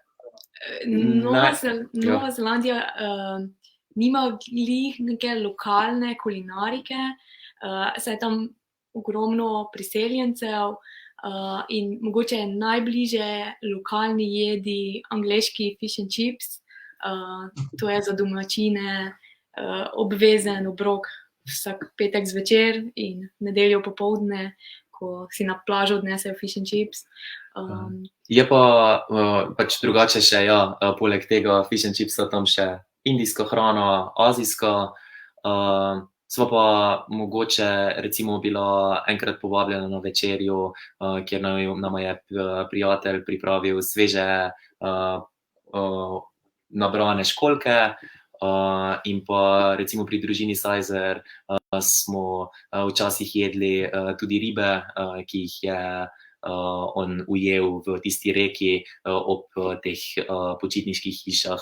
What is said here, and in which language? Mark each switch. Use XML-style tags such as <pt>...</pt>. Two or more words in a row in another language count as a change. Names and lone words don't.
<sl>Nova Zelandija nima glih neke lokalne kulinarike, saj je tam ogromno priseljencev in mogoče je najbliže lokalni jedi angleški</sl> <en>fish and chips.</en> <sl>To je za domačine obvezen obrok vsak petek zvečer in nedeljo popoldne, ko si na plažo odnesejo</sl> <en>fish and chips.</en> <sl>Je pa pač drugače še, poleg tega</sl> <en>fish and chipsa</en> <sl>tam še indijska hrana, azijska. Sva pa mogoče recimo bila enkrat povabljena na večerjo, kjer nama je prijatelj pripravil sveže nabrane školjke, in pa recimo pri družini Sajzer smo včasih jedli tudi ribe, ki jih je on ujel v tisti reki ob teh počitniških hišah.</sl>